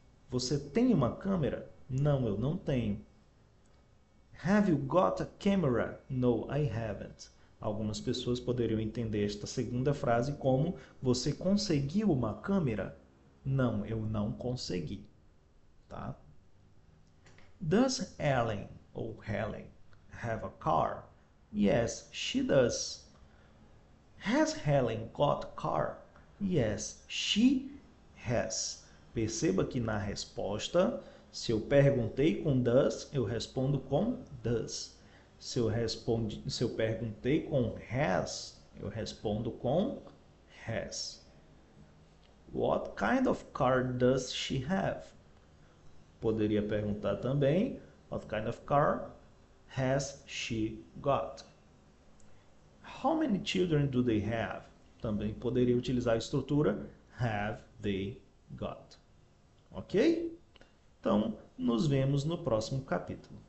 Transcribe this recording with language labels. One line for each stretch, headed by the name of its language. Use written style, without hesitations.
Portuguese: Você tem uma câmera? Não, eu não tenho.
English: Have you got a camera? No, I haven't.
Portuguese: Algumas pessoas poderiam entender esta segunda frase como você conseguiu uma câmera? Não, eu não consegui. Tá?
English: Does Ellen
Portuguese: ou
English: Helen have a car? Yes, she does. Has Helen got a car? Yes, she has.
Portuguese: Perceba que na resposta, se eu perguntei com does, eu respondo com does. Se eu perguntei com has, eu respondo com has.
English: What kind of car does she have?
Portuguese: Poderia perguntar também,
English: what kind of car has she got? How many children do they have?
Portuguese: Também poderia utilizar a estrutura
English: have they got.
Portuguese: Ok? Então, nos vemos no próximo capítulo.